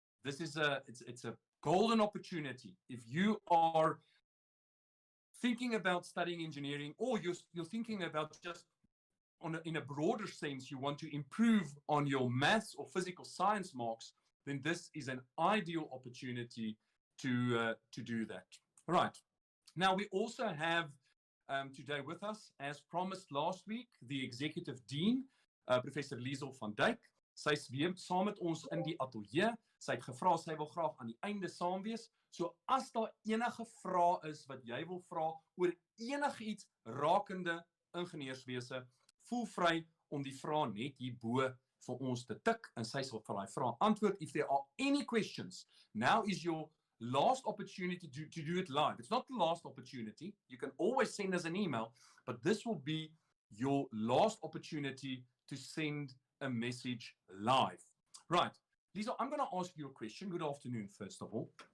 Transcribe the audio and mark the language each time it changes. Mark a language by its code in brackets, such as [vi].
[en] This is it's a golden opportunity. If you are thinking about studying engineering, or you're thinking about just in a broader sense, you want to improve on your maths or physical science marks, then this is an ideal opportunity to do that. Right. Now, we also have today with us, as promised last week, the Executive Dean, Professor Liesel van Dijk. [af] Sy is weer saam met ons in die ateljee. Sy het gevra, sy wil graag aan die einde saam wees. So as daar enige vrae is wat jy wil vra oor enigiets rakende ingenieurswese, voel vry om die vrae net hierbo vir ons te tik en sy sal vir daai vrae antwoord. [en] If there are any questions, now is your last opportunity to do it live. It's not the last opportunity. You can always send us an email, but this will be your last opportunity to send a message live. Right. Lisa, I'm going to ask you a question. Good afternoon, first of all.